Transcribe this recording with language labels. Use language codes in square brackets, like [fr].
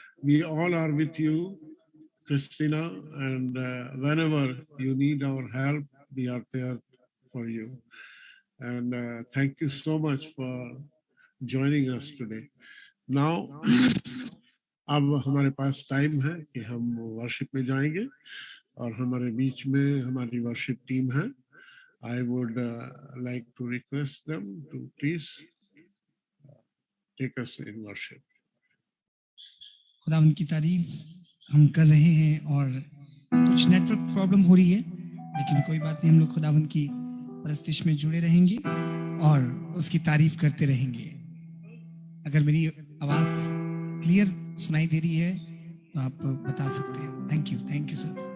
[en] We all are with you, Christina, and whenever you need our help, we are there for you. And thank you so much for joining us today. [hi] Now, अब हमारे पास time है कि हम worship में जाएंगे, और हमारे बीच में हमारी वर्शिप टीम है. [en] I would like to request them to please take us in worship. [hi] खुदावंद की तारीफ हम कर रहे हैं, और कुछ नेटवर्क प्रॉब्लम हो रही है, लेकिन कोई बात नहीं, हम लोग खुदावंद की परस्तिश में जुड़े रहेंगे और उसकी तारीफ करते रहेंगे. अगर मेरी आवाज क्लियर सुनाई दे रही है तो आप बता सकते हैं. [en] Thank you sir.